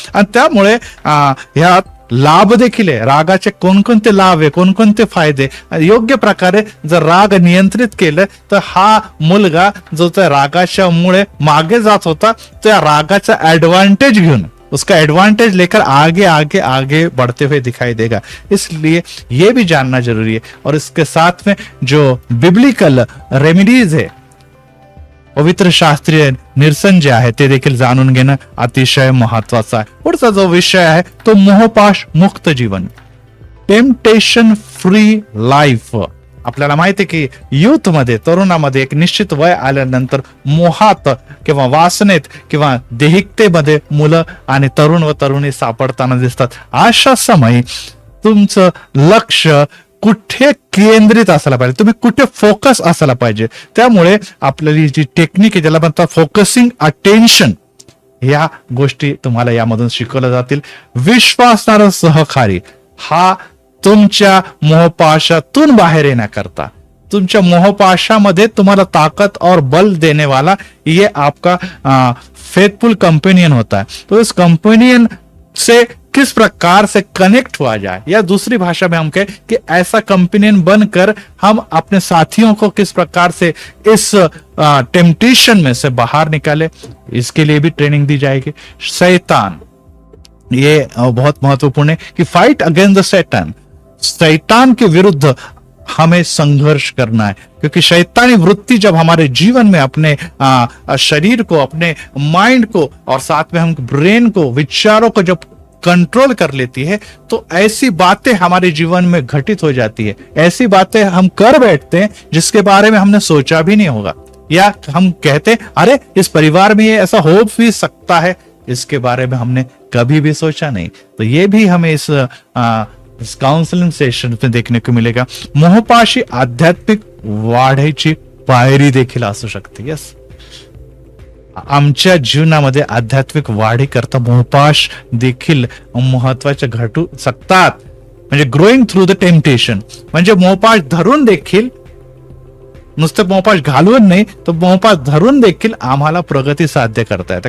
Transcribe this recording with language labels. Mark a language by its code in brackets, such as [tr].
[mr] आणि त्यामुळे ह्यात लाभ देखील आहे. रागाचे कोणकोणते लाभ आहे, कोणकोणते फायदे, योग्य प्रकारे जर राग नियंत्रित केलं तर हा मुलगा जो त्या रागाच्या मुळे मागे जात होता त्या रागाचा एडवांटेज घेऊन, [hi] उसका एडवांटेज लेकर आगे आगे आगे बढ़ते हुए दिखाई देगा. इसलिए ये भी जानना जरूरी है. और इसके साथ में जो बिब्लिकल रेमेडीज है, [mr] पवित्र शास्त्रीय निरसन जे आहे ते देखील जाणून घेणं अतिशय महत्वाचं आहे. पुढचा जो विषय आहे तो मोहपाश मुक्त जीवन, टेम्पटेशन फ्री लाईफ. आपल्याला माहिती आहे की युथ मध्ये, तरुणामध्ये एक निश्चित वय आल्यानंतर मोहात किंवा वासनेत किंवा देहिकतेमध्ये मुलं आणि तरुण व तरुणी सापडताना दिसतात. अशा समयी तुमचं लक्ष कुठे केंद्रित असायला पाहिजे, तुम्ही कुठे फोकस असायला पाहिजे. त्यामुळे आपल्याला जी टेक्निक आहे ज्याला म्हणतात फोकसिंग अटेन्शन, या गोष्टी तुम्हाला यामधून शिकवल्या जातील. विश्वासणारा सहकारी हा तुमच्या मोहपाशातून बाहेर येण्याकरता, तुमच्या मोहपाशामध्ये तुम्हाला ताकत [hi] और बल देने वाला ये आपका फेथफुल कंपेनियन होता है. तो इस कंपेनियन से किस प्रकार से कनेक्ट हुआ जाए, या दूसरी भाषा में हम कहें कि ऐसा कंपेनियन बनकर हम अपने साथियों को किस प्रकार से इस टेम्पटेशन में से बाहर निकाले, इसके लिए भी ट्रेनिंग दी जाएगी। शैतान, ये बहुत महत्वपूर्ण है कि फाइट अगेंस्ट द शैतान, शैतान के विरुद्ध हमें संघर्ष करना है, क्योंकि शैतानी वृत्ति जब हमारे जीवन में अपने शरीर को, अपने माइंड को और साथ में हम ब्रेन को, विचारों को जब कंट्रोल कर लेती है, तो ऐसी बातें हमारे जीवन में घटित हो जाती है, ऐसी बातें हम कर बैठते हैं जिसके बारे में हमने सोचा भी नहीं होगा, या हम कहते अरे इस परिवार में ये ऐसा हो भी सकता है, इसके बारे में हमने कभी भी सोचा नहीं। तो ये भी हमें इस काउंसलिंग सेशन में देखने को मिलेगा। [mr] मोहपाशी आध्यात्मिक वाढीची पायरी देखील असू शकते। यस, आमच्या जीवनामध्ये आध्यात्मिक वाढी करता मोहपाश देखील महत्वाचे घटू शकतात। म्हणजे [en] growing through the temptation, [mr] म्हणजे मोहपाश धरून देखील, नुसतं मोहपाश घालवून नाही, तर मोहपाश धरून देखील आम्हाला प्रगती साध्य करता येते।